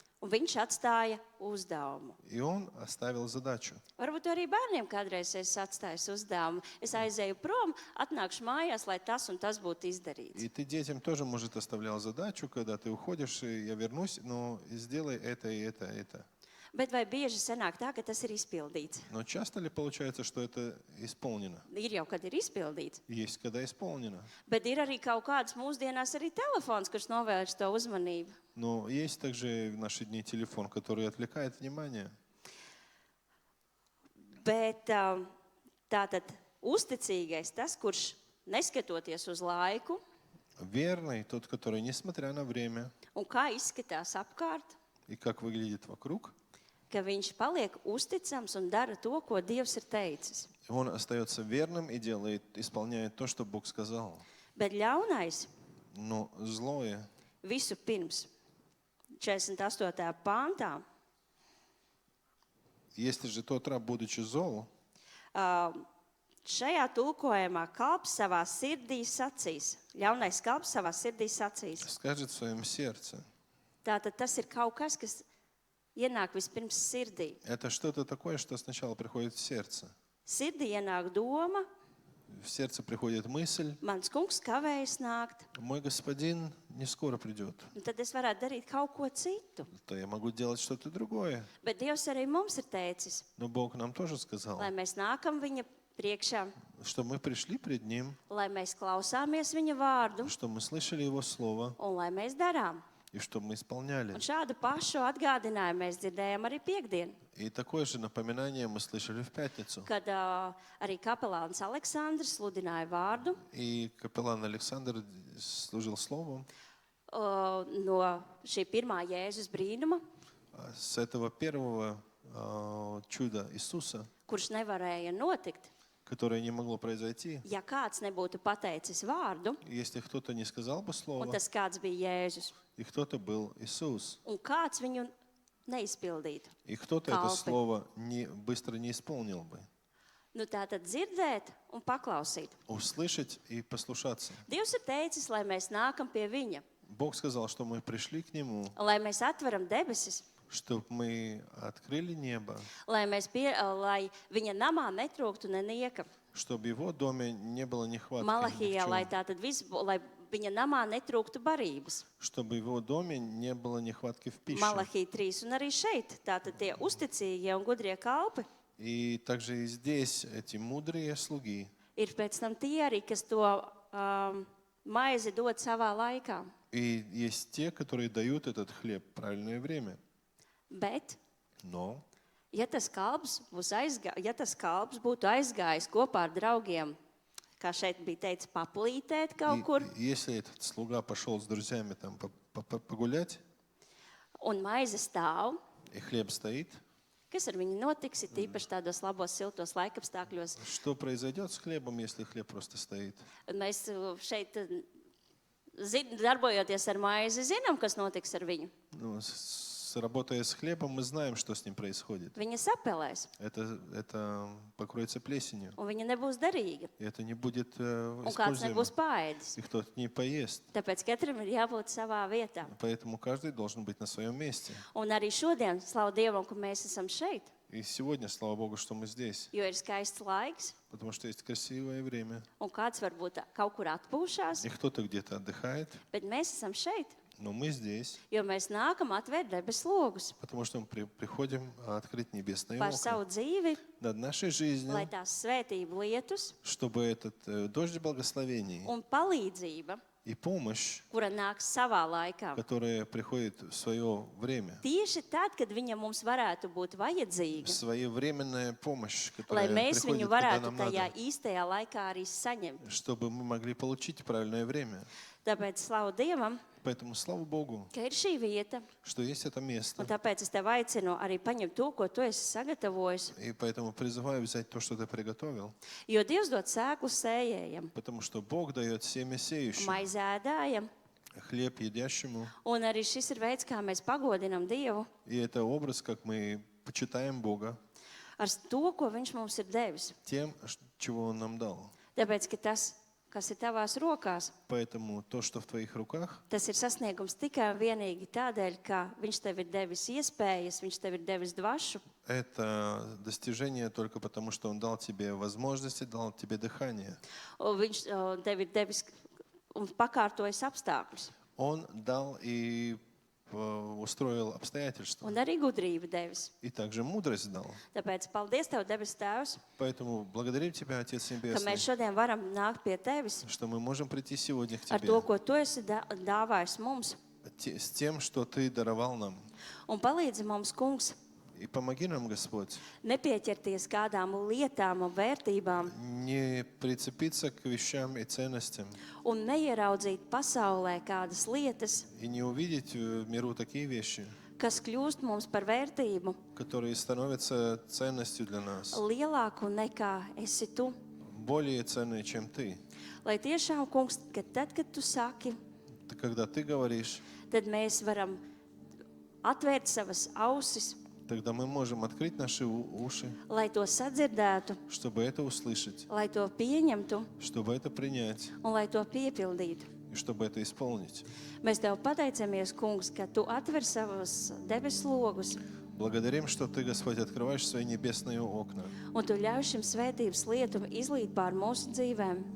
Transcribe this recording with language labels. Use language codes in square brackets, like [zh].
[lv] un viņš atstāja uzdevumu. [ru] и он оставил задачу. [lv] Varbūt arī bērniem kādreiz es atstāju uzdevumu. Es aizēju prom, atnākšu mājās, lai tas un tas būtu izdarīts. [ru] И ты детям тоже, может, оставлял задачу, когда ты уходишь, и я вернусь, но сделай это и это, и это. [lv] Bet vai bieži sanāk tā, ka tas ir izpildīts? [ru] Но часто ли получается, что это исполнено? [lv] Ir jau, kad ir izpildīts. [ru] Есть, когда исполнено. [lv] Bet ir arī kaut kāds mūsdienās arī telefons, kurš novērš to uzmanību. [ru] Но есть также в наши дни телефон, который отвлекает внимание. [lv] Bet tātad uzticīgais tas, kurš neskatoties uz laiku [ru] Верный тот, который, несмотря на время [lv] un kā izskatās apkārt, [ru] и как выглядит вокруг, [lv] ka viņš paliek uzticams un dara to, ko Dievs ir teicis. [ru] он остается верным и исполняет то, что Бог сказал. [lv] Bet ļaunais [ru] Но злое, [lv] visu pirms 48. pāntā [ru] если же тот раб, будучи зол, [lv] šajā tulkojumā kalps savā sirdī sacīs. Ļaunais kalps savā sirdī sacīs. [ru] скажет в своем сердце. [lv] Tātad tas ir kaut kas, kas ienāk vispirms sirdī. [ru] Это что-то такое, что сначала приходит в сердце. [lv] Sirdī ienāk doma, [ru] в сердце приходит мысль, [lv] mans kungs kavējas nākt, [ru] мой господин не скоро придет, [lv] un tad es varētu darīt kaut ko citu. [ru] то я могу делать что-то другое. [lv] Bet Dievs arī mums ir teicis, [ru] Но Бог нам тоже сказал, [lv] lai mēs nākam viņa priekšā, [ru] что мы пришли пред Ним, [lv] lai mēs klausāmies viņa vārdu [ru] что мы слышали Его Слово [lv] un lai mēs darām. [ru] и что мы исполняли. [lv] Un šādu pašu atgādinājumu mēs dzirdējām arī piekdien, [ru] И такое же напоминание мы слышали в пятницу. [lv] kad arī kapelāns Aleksandrs sludināja vārdu [ru] И капеллан Александр служил Словом. [lv] no šī pirmā Jēzus brīnuma, [ru] С этого первого чуда Иисуса, [lv] kurš nevarēja notikt, [ru] которое не могло произойти, [lv] ja kāds nebūtu pateicis vārdu, [ru] если кто-то не сказал бы [lv] un [ru] Слово, [lv] tas kāds bija Jēzus, [ru] и кто-то был Иисус, [lv] un kāds viņu neizpildītu. [ru] и кто-то это [lv] Kalpi. [ru] Слово быстро не исполнил бы. [lv] Nu, tā tad dzirdēt un paklausīt. [ru] Услышать и послушаться. [lv] Dievs ir teicis, lai mēs nākam pie viņa, [ru] Бог сказал, что мы пришли к Нему, [lv] lai mēs atveram debesis, [ru] чтобы мы открыли небо, [lv] lai viņa namā netrūktu nenieka. [ru] чтобы в Его доме не было nehvātки, [lv] Malahijā, lai tā tad lai viņa namā netrūktu barības. [ru] чтобы в Его доме не было nehvātки в пище. [lv] Malahija 3 un arī šeit. Tātad tie uzticīgie un gudrie kalpi [ru] И также и здесь эти мудрые слуги, [lv] ir pēc tam tie arī, kas to maizi dod savā laikā. [ru] и есть те, которые dают этот хлеб в правильное время. [lv] Bet, [ru] Но [lv] ja tas kalps būtu aizgājis kopā ar draugiem, kā šeit bija teicis, paplītēt kaut kur, [ru] если этот слуга пошел с друзьями там погулять, [lv] un maize stāv, [ru] и хлеб стоит, [lv] kas ar viņu notiks, ir tīpaši tādos labos, siltos laikapstākļos. [ru] что произойдет с хлебом, если хлеб просто стоит? [lv] Mēs šeit, darbojoties ar maizi, zinām, kas notiks ar viņu. [ru] Ну, работая с хлебом, мы знаем, что с ним происходит. [lv] Viņa sapelēs, [ru] Это покроется плесенью, [lv] un viņa nebūs derīga, [ru] и это не будет [lv] un kāds [ru] используемо, [lv] nebūs paēdis. [ru] и кто-то не поест. [lv] Tāpēc katram ir jābūt savā vietā. [ru] Поэтому каждый должен быть на своем месте. [lv] Un arī šodien, slavu Dievam, ka mēs esam šeit, [ru] И сегодня, слава Богу, что мы здесь, [lv] jo ir skaists laiks, [ru] потому что есть красивое время. [lv] un kāds varbūt kaut kur atpūšās, [ru] И кто-то где-то отдыхает, [lv] bet mēs esam šeit, [ru] но мы здесь, [lv] jo mēs nākam atvērt debesu logus [ru] потому что мы приходим открыть небесные [lv] par [ru] окна [lv] savu dzīvi, [ru] над нашей жизнью, [lv] lai tās svētību lietus [ru] чтобы этот дождь благословений [lv] un palīdzība, [ru] и помощь, [lv] kura nāks savā laikā. [ru] которая приходит в свое время, [lv] Tieši tad, kad viņa mums varētu būt vajadzīga, [ru] своевременная помощь, [lv] lai [ru] которая [lv] mēs [ru] приходит, [lv] viņu [ru] когда [lv] varētu [ru] нам [lv] tajā [ru] надо, [lv] īstajā laikā arī saņemt. [ru] чтобы мы могли получить правильное время. [lv] Tāpēc slavu Dievam, [ru] Поэтому слава Богу, [lv] ka ir šī vieta, [ru] что есть это [lv] un [ru] место. [lv] tāpēc es tev aicinu arī paņemt to, ko tu esi sagatavojis. [ru] И поэтому призываю взять то, что ты приготовил, [lv] Jo Dievs dod sēklu sējējam, [ru] потому что Бог дает семя сеющему, [lv] maizi ēdājam, [ru] хлеб едящему. [lv] un arī šis ir veids, kā mēs pagodinam Dievu [ru] И это образ, как мы почитаем Бога [lv] ar to, ko Viņš mums ir devis. [ru] тем, чего Он нам дал. [lv] Tāpēc, ka tas, kas ir tavās rokās, [ru] Поэтому то, что в твоих руках, [lv] tas ir sasniegums tikai un vienīgi tādēļ, ka Viņš tev ir devis iespējas, Viņš tev ir devis dvašu, [ru] это достижение только потому, что Он дал тебе возможности, дал тебе дыхание. [lv] un Viņš tev ir devis un pakārtojis apstākļus, [ru] Он дал и устроил обстоятельства. [lv] un arī gudrību devis. [ru] И также мудрость дал. [lv] Tāpēc paldies Tev, debes Tēvs, [ru] Поэтому благодарим Тебя, Отец [lv] ka [ru] Небесный, [lv] mēs šodien varam nākt pie Tevis [ru] что мы можем прийти сегодня к [lv] ar [ru] Тебе [lv] to, ko Tu esi dāvājis mums. [ru] с тем, что Ты даровал нам. [lv] Un palīdzi mums, Kungs, [ru] И помоги нам, Господь, [lv] nepieķerties kādām lietām un vērtībām [ru] не прицепиться к вещам и ценностям [lv] un neieraudzīt pasaulē kādas lietas, [ru] и не увидеть в миру такие вещи, [lv] kas kļūst mums par vērtību [ru] которые становятся ценностью для нас, [lv] lielāku nekā esi Tu. [ru] более ценные, чем Ты. [lv] Lai tiešām, Kungs, ka tad, kad Tu saki, [ru] Когда Ты говоришь, [lv] tad mēs varam atvērt savas ausis, [ru] тогда мы можем открыть наши уши, [lv] lai to sadzirdētu, [ru] чтобы это услышать, [lv] lai to pieņemtu [ru] чтобы это принять [lv] un lai to piepildītu. [ru] и чтобы это исполнить. [lv] Mēs Tev pateicamies, Kungs, ka Tu atver savus debesu logus [ru] Благодарим, что Ты, Господь, открываешь свои небесные окна. [lv] Un Tu ļauj šim svētības lietum izlīt pār mūsu dzīvēm.